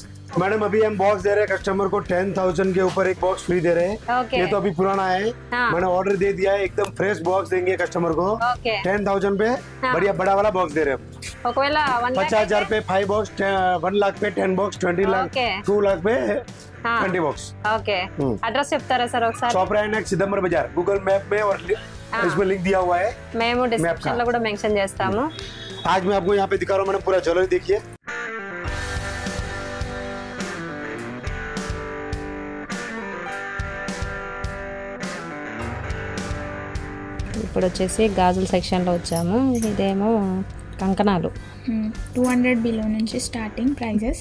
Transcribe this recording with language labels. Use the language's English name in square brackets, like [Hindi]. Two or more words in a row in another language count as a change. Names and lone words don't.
[Hindi] मैडम अभी हम बॉक्स दे रहे हैं कस्टमर को 10,000 के ऊपर एक बॉक्स फ्री दे रहे हैं। ये तो अभी पुराना है, मैंने ऑर्डर दे दिया है, एकदम फ्रेश बॉक्स देंगे कस्टमर को 10,000 पे। बढ़िया बड़ा वाला बॉक्स दे रहे हैं। 50,000 पे 5 बॉक्स, 1 लाख पे 10 बॉक्स, 20 लाख 2 लाख पे 20 बॉक्स। [Telugu] ఓకే అడ్రస్ చెప్తారా సార్ ఒకసారి? [Hindi] चोपड़ा एनेक्स सिदम्बर बाजार गूगल मैप में और इसमें लिंक दिया हुआ है, [Telugu] మేము డిస్క్రిప్షన్ లో కూడా మెన్షన్ చేస్తాము। [Hindi] आज मैं आपको यहाँ पे दिखा रहा हूँ मैडम, पूरा ज्वेलरी देखिए। [Telugu] ఇప్పుడు వచ్చేసి గాజుల సెక్షన్ లో వచ్చాము। ఇదేమో కంకణాలు 200 బిలో నుంచి [English] starting prices.